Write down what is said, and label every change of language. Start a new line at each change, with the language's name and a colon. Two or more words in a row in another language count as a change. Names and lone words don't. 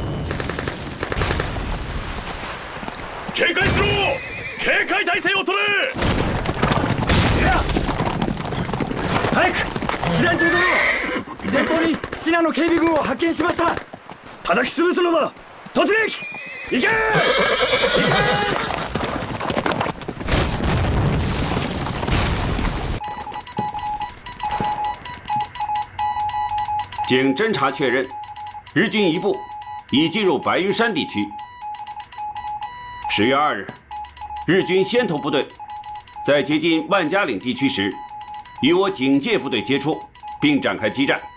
Japanese: 警戒しろ。警戒態勢を取れ。早く！師団長殿、前方に信濃警備軍を発見しました。叩き潰すのだ。突撃！行け！行け！
Chinese: 经侦查确认，日军一部已进入白云山地区。10月2日，日军先头部队在接近万家岭地区时，与我警戒部队接触，并展开激战。